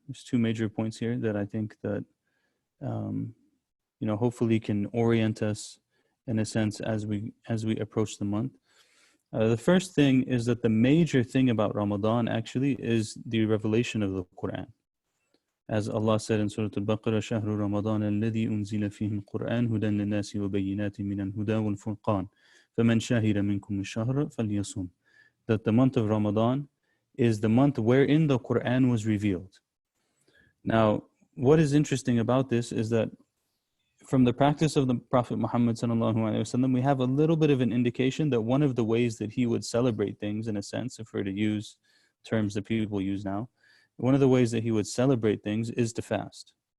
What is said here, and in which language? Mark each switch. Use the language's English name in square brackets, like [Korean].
[English] There's two major points here that I think that, um, hopefully can orient us in a sense as we approach the month. The first thing is that the major thing about Ramadan actually is the revelation of the Quran. As Allah said in Surah Al-Baqarah, [Arabic] شهر رمضان الذي أنزل فيه القرآن هدى للناس وبينات من الهدى والفرقان فمن شهد منكم الشهر فليصم. [English] That the month of Ramadan is the month wherein the Quran was revealed. Now, what is interesting about this is that from the practice of the Prophet Muhammad sallallahu alaihi wasallam, we have a little bit of an indication that one of the ways that he would celebrate things, in a sense, if we're to use terms that people use now, one of the ways that he would celebrate things is to fast.